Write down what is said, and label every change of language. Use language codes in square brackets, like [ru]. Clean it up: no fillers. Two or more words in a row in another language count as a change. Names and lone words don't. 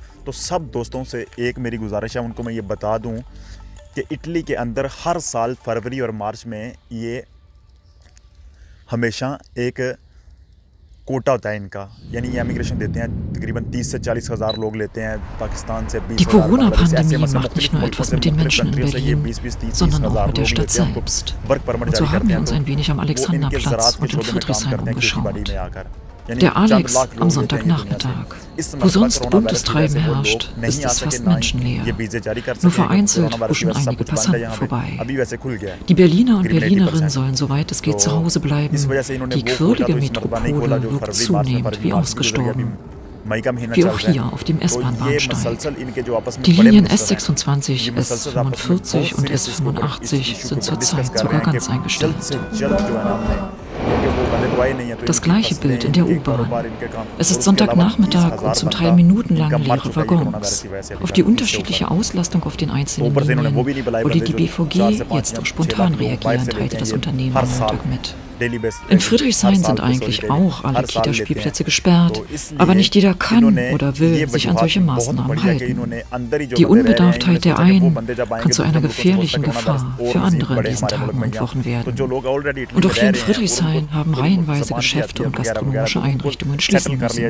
[ur] تو سب دوستوں سے ایک میری گزارش ہے، ان کو میں یہ بتا دوں کہ اٹلی کے اندر ہر سال فروری اور مارچ میں یہ ہمیشہ ایک کوٹا ہوتا ہے ان کا، یعنی یہ امیگریشن دیتے ہیں، تقریباً 30 سے 40 ہزار لوگ لیتے ہیں پاکستان سے، 20 [de] Die [ur] ہزار بنگلہ دیش، ایسے [de] Corona-Pandemie [ur] مثلا [de] macht nicht [ur] مختلف [de] nur [ur] ملکوں [de] etwas [ur] سے، [de] mit den [ur] مختلف [de] Menschen in [ur] کنٹریوں سے یہ [de] Berlin, [ur] 20-30 [de] sondern auch [ur] ہزار [de] mit der [ur] لوگ [de] Stadt [ur] لیتے ہیں، ان کو [de] selbst. [en] work permit [de] Und [ur] جاری [de] so [ur] کرتے [de] haben wir [ur] ہیں، [de] uns [ur] تو [de] ein wenig am [ur] وہ ان کے [de] Alexanderplatz [ur] زراعت کے [de] und in [ur] شعبے میں کام [de] Friedrichshain [ur] کرتے ہیں، کھیتی باڑی [de] umgeschaut. [ur] میں آ کر، یعنی [de] Der [ur] چند [de] Alex [ur] لاکھ [de] am [ur] لوگ لیتے ہیں یہ دنیا سے۔ [de] Sonntagnachmittag. [ur] اس [de] Wo [ur] مرتبہ [de] sonst [ur] کرونا [de] buntes [ur] وائرس کی وجہ سے [de] Treiben [ur] وہ لوگ [de] herrscht, [ur] نہیں [de] ist [ur] آ [de] es [ur] سکے، [de] fast [ur] نہ ہی یہ [de] menschenleer. [ur] ویزے جاری کر [de] Nur [ur] سکے، کیونکہ [de] vereinzelt [ur] کرونا وائرس کی [de] huschen [ur] وجہ سے سب [de] einige [ur] کچھ بند ہے یہاں [de] Passanten [ur] پہ۔ [de] vorbei. [ur] ابھی ویسے کھل گیا ہے [de] Die Berliner und [ur] تقریباً [de] Berlinerinnen [ur] 80%۔ [de] sollen, soweit es [ur] تو [de] geht, zu Hause [ur] اس [de] bleiben. [ur] وجہ سے انہوں نے [de] Die [ur] وہ کھولا [de] quirlige [ur] تو اس مرتبہ نہیں کھولا [de] Metropole [ur] جو [de] wirkt [ur] فروری مارچ میں، [de] zunehmend [ur] فروری [de] wie [ur] مارچ بھی گزر گیا، ابھی [de] ausgestorben. [ur] مئی کا مہینہ [de] Wie [ur] چل [de] auch [ur] رہا [de] hier [ur] ہے، [de] auf dem [ur] تو یہ [de] S-Bahn-Bahnsteig. [ur] مسلسل ان کے جو آپس میں [de] Die [ur] بڑے [de] Linien [ur] منسٹر ہیں، [de] S26, [ur] یہ مسلسل آپس میں بہت [de] S45 und [ur] سیریس اس کے اوپر اس [de] S85 [ur] ایشو کے [de] sind [ur] اوپر ڈسکس [de] zurzeit [ur] کر رہے [de] sogar [ur] ہیں کہ [de] ganz [ur] جلد سے [de] eingestellt. [ur] جلد جو ہے نا ہم نے، کیونکہ وہ بندے تو آئے نہیں ہیں، تو ان [de] Das [ur] کی [de] gleiche [ur] فصلیں، [de] Bild in [ur] ان [de] der [ur] کے [de] U-Bahn. [ur] کاروبار، ان کے کام، [de] Es [ur] اور [de] ist [ur] اس کے علاوہ [de] Sonntagnachmittag [ur] 30,000 [de] und zum [ur] بندہ [de] Teil [ur] ان کا [de] minutenlang [ur] مر [de] leere [ur] چکا ہے یہ کرونا وائرس [de] Waggons. [ur] کی وجہ سے ابھی [de] Auf die [ur] تک اس سے [de] unterschiedliche [ur] اوپر۔ [de] Auslastung auf den [ur] تو [de] einzelnen [ur] اوپر سے انہوں نے وہ [de] Linien [ur] بھی نہیں بلائے [de] wollte [ur] بندے [de] die [ur] جو [de] BVG [ur] 4 سے 5 [de] jetzt [ur] یا [de] doch [ur] 6 لاکھ [de] spontan [ur] لوگ باہر [de] reagieren, [ur] سے لیتے [de] teilte [ur] ہیں [de] das [ur] یہ [de] Unternehmen [ur] ہر [de] am [ur] سال۔ [de] Montag mit. [en] daily base [de] In Friedrichshain sind eigentlich auch alle Kitaspielplätze gesperrt, aber nicht jeder kann oder will sich an solche Maßnahmen halten. Die Unbedarftheit der einen kann zu einer gefährlichen Gefahr für andere in diesen Tagen und Wochen werden. Und auch hier in Friedrichshain haben reihenweise Geschäfte und gastronomische Einrichtungen schließen müssen.